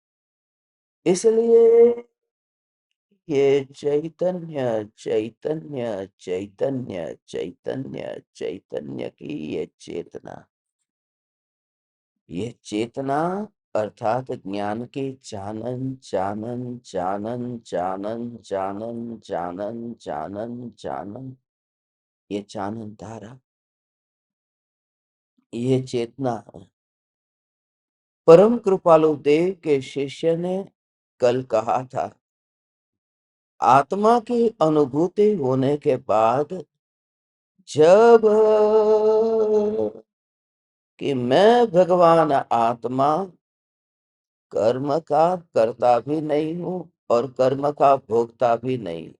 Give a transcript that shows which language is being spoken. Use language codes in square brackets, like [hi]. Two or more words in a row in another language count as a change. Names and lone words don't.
[hi] इसलिए ये चैतन्य चैतन्य चैतन्य चैतन्य चैतन्य की ये चेतना अर्थात ज्ञान की जानन जानन जानन जानन जानन जानन जानन जानन, ये जानन धारा, ये चेतना है। परम कृपालु देव के शिष्य ने कल कहा था, आत्मा की अनुभूति होने के बाद जब कि मैं भगवान आत्मा कर्म का कर्ता भी नहीं हूं और कर्म का भोक्ता भी नहीं हूं।